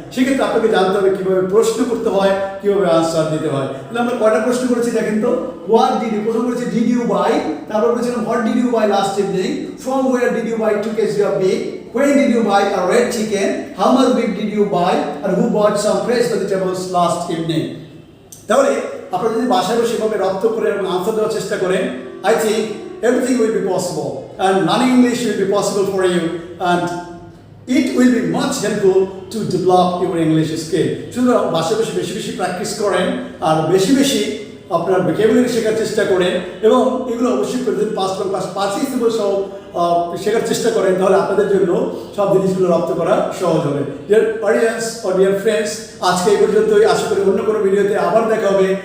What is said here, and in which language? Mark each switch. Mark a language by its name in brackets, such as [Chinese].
[Bangla] সেক্ষেত্রে আপনাকে জানতে হবে কীভাবে প্রশ্ন করতে হয়, কীভাবে আনসার দিতে হয়। তাহলে আমরা কয়টা প্রশ্ন করেছি দেখেন তো। [English] what did you, [Bangla] প্রথম করেছি [English] did you buy, [Bangla] তারপর বলেছিলাম [English] What did you buy last evening, from where did you buy 2 KG of beef, when did you buy a red chicken, how much beef did you buy, and who bought some fresh vegetables last evening। [Bangla] তাহলে আপনারা যদি বাসায় বসে এভাবে রপ্ত করে এবং answer দেওয়ার চেষ্টা করেন, [English] I think everything will be possible and learning English will be possible for you and it will be much helpful to develop your English skill। [Bangla] সুতরাং বাসায় বসে বেশি বেশি প্র্যাকটিস করেন আর বেশি বেশি আপনার ভোকাবুলারি শেখার চেষ্টা করেন এবং এগুলো অবশ্যই করে দিন, পাস্ট পার্টিসিপল সহ শেখার চেষ্টা করেন, তাহলে আপনাদের জন্য সব জিনিসগুলো রপ্ত করা সহজ হবে। ডিয়ার অডিয়েন্স ও ডিয়ার ফ্রেন্ডস, আজকে এই পর্যন্তই। আশা করি অন্য কোনো ভিডিওতে আবার দেখা হবে।